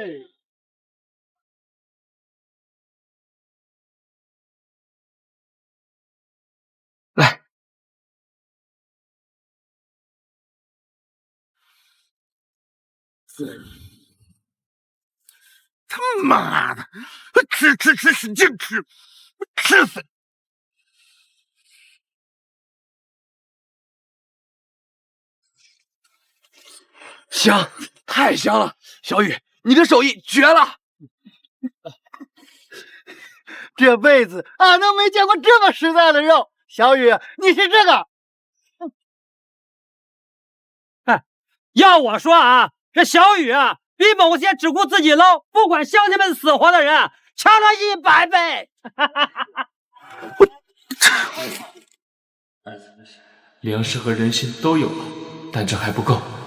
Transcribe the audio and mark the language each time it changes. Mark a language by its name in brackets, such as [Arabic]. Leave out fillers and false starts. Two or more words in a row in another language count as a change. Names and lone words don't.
[Chinese] 來，他媽的，吃，使勁吃，吃死你！香，太香了！小雨，你的手藝絕了！這輩子俺都沒見過這麼實在的肉。小雨，你吃這個。哎，要我說啊，這小雨啊，比某些只顧自己撈，不管鄉親們死活的人強了100倍。糧食和人心都有了，但這還不夠。